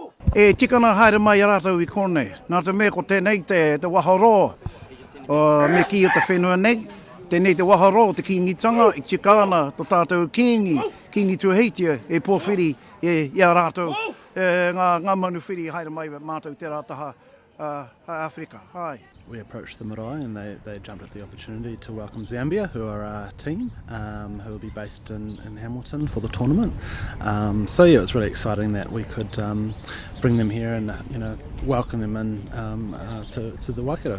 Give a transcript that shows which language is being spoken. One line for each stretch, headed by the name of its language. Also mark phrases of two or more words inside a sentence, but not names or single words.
Māori: E tikana haere mai rātou I konei. Nā te mea ko tēnei te waharo me ki o te whenua nei. Tēnei te waharo te kingitanga I tikana to tātou kingi tuahitia e pōwhiri ia rātou. Ngā manuwhiri haere mai mātou te rātaha Africa.
English: Hi. We approached the marae and they jumped at the opportunity to welcome Zambia, who are our team, who will be based in Hamilton for the tournament. So yeah, it's really exciting that we could bring them here and welcome them in to the Waikato.